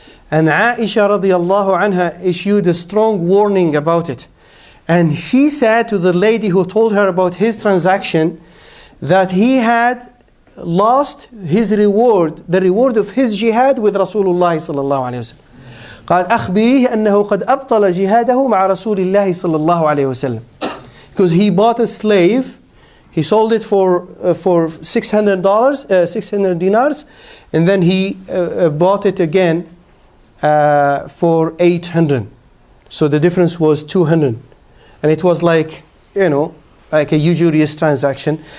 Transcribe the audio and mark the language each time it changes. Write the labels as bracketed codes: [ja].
[en] And Aisha radiallahu anha issued a strong warning about it. And she said to the lady who told her about his transaction that he had lost his reward, the reward of his jihad with Rasulullah sallallahu alayhi wa sallam. [ar] قال أخبريه أنه قد أبطل جهاده مع رسول الله صلى الله عليه وسلم. [en] Because he bought a slave, he sold it for $600, 600 dinars, and then he bought it again for 800. So the difference was 200. And it was like, you know, like a usurious transaction.